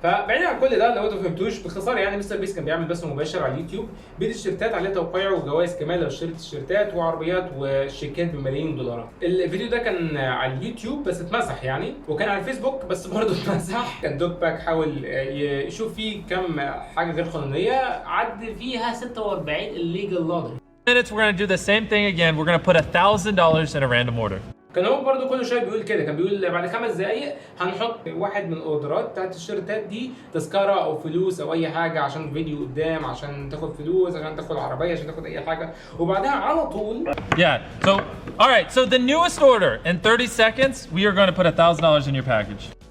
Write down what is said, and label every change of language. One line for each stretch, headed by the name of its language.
Arabic: فبعيدا عن كل ده لو انتوا ما فهمتوش باختصار يعني، مستر بيست كان بيعمل بث مباشر على اليوتيوب بالتيشيرتات، عليه توقيع وجوائز كمان لو اشتريت تيشيرتات، وعربيات وشيكات بملايين الدولارات. الفيديو ده كان على اليوتيوب بس اتمسح يعني، وكان على الفيسبوك بس برضه اتمسح. كان دوك باك حاول يشوف فيه كم حاجه غير قانونيه، عد فيها 46
English: illegal lottery. Minutes, we're gonna do the same thing again. We're gonna put $1,000 in a random order.
Arabic: كان هو برضه كل شويه بيقول كده، كان بيقول بعد 5 دقايق هنحط واحد من الاوردرات بتاعت التيشيرتات دي تذكره او فلوس او اي حاجه عشان فيديو قدام، عشان تاخد فلوس، عشان تاخد عربيه، عشان تاخد اي حاجه، وبعدها على طول.
English: Yeah. So, all right. So the newest order in 30 seconds, we are going to put $1,000 in your package.